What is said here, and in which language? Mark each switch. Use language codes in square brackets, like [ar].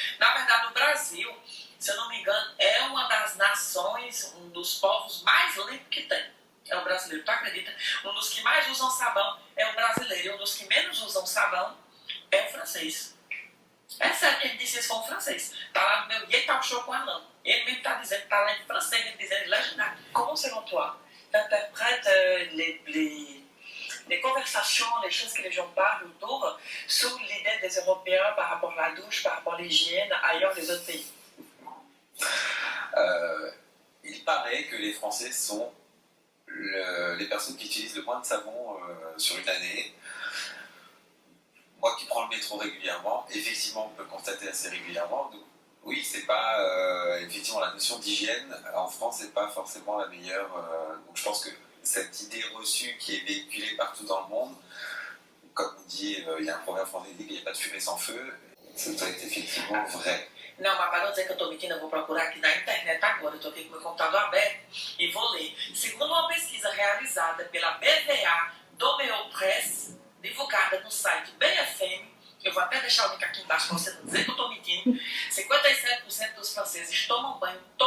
[pt] Na verdade, o Brasil, se eu não me engano, é uma das nações, um dos povos mais limpos que tem. É o brasileiro, tu acredita? Um dos que mais usam sabão é o brasileiro, e um dos que menos usam sabão é o francês. É sério que ele disse isso com o francês. Tá lá no meu guia e tá o show com Alain. Ele mesmo tá dizendo, tá lá em francês, ele dizendo legendário. [fr] Comment selon toi, t'interprètes les conversations, les choses que les gens parlent autour sous l'idée des Européens par rapport à la douche, par rapport à l'hygiène ailleurs des autres pays? Il paraît que les Français sont les personnes qui utilisent le moins de savon sur une année. Moi qui prends le métro régulièrement, effectivement on peut le constater assez régulièrement. Donc, oui, c'est pas effectivement la notion d'hygiène en France n'est pas forcément la meilleure. Donc je pense que cette idée reçue qui est véhiculée partout dans le monde, comme on dit, il y a un proverbe français qui dit qu'il n'y a pas de fumée sans feu, ça doit être effectivement vrai. [pt] Não, mas para não dizer que eu estou mentindo, eu vou procurar aqui na internet agora. Eu estou aqui com o meu computador aberto e vou ler. Segundo uma pesquisa realizada pela BVA Domeopress, divulgada no site BFM, eu vou até deixar o link aqui embaixo para você não dizer que eu estou mentindo, 57% dos franceses tomam banho